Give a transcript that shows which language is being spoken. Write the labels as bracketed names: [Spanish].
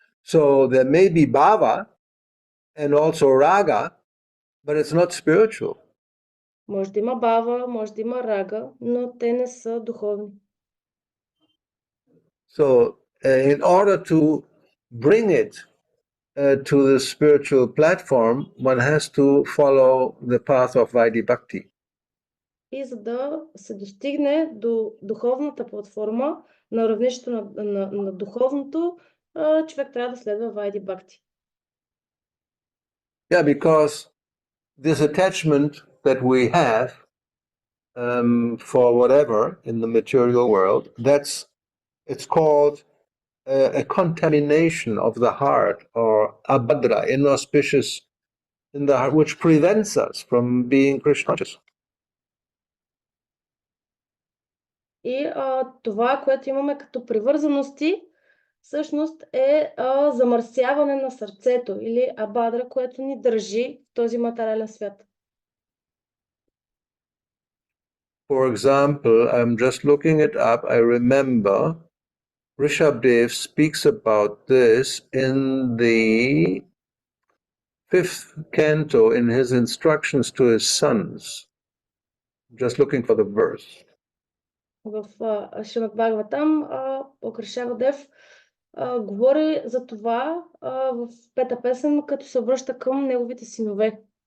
[English] So there may be Bhava and also Raga, but it's not spiritual. [Bulgarian] Може да има Bhava, може да има Рага, но те не са духовни. [English] So in order to bring it to the spiritual platform, one has to follow the path of Vaidhi-bhakti. [Bulgarian] И за да се достигне до духовната платформа, на равнището на духовното, човек трябва да следва Vaidhi-bhakti. [English] Yeah, because this attachment that we have for whatever in the material world, it's called a contamination of the heart, or abhadra, inauspicious in the heart, which prevents us from being Krishna conscious. [Bulgarian] И това, което имаме като привързаности, всъщност е замърсяване на сърцето или абадра, което ни държи в този материален свят. [English] For example, I'm just looking it up. I remember Rishabdev speaks about this in the 5th canto in his instructions to his sons. Just looking for the verse. [Bulgarian] В Шримад Бхагаватам Ришабдев говори за това в пета песен, като се обръща към неговите синове.